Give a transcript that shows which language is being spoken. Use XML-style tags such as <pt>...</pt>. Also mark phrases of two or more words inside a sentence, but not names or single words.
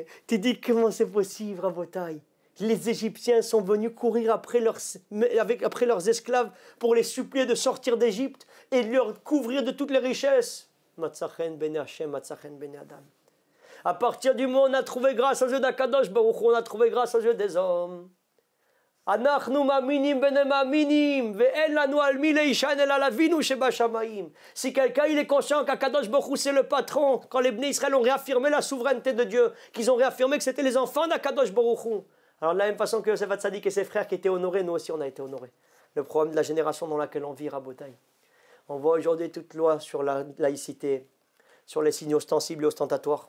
<fr>Tu dis comment c'est possible, Rabotaï? Les Égyptiens sont venus courir après leurs esclaves pour les supplier de sortir d'Égypte et de leur couvrir de toutes les richesses.</fr> <he>מצא חן בעיני השם מצא חן בעיני אדם.</he> <fr>À partir du moment où on a trouvé grâce aux yeux d'Akadosh Baruch Hu, on a trouvé grâce aux yeux des hommes.</fr> <he>אנחנו מאמינים בני מאמינים ואין לנו על מי להישען אלא על אבינו שבשמים.</he> <fr>Si quelqu'un il est conscient qu'Akadosh Baruch Hu c'est le patron, quand les Bnei Israël ont réaffirmé la souveraineté de Dieu, qu'ils ont réaffirmé que c'était les enfants d'Akadosh Baruch Hu. Alors de la même façon que Yosef Hatzadik et ses frères qui étaient honorés, nous aussi on a été honorés. Le problème de la génération dans laquelle on vit, Rabotai. On voit aujourd'hui toute loi sur la laïcité, sur les signes ostensibles et ostentatoires.</fr>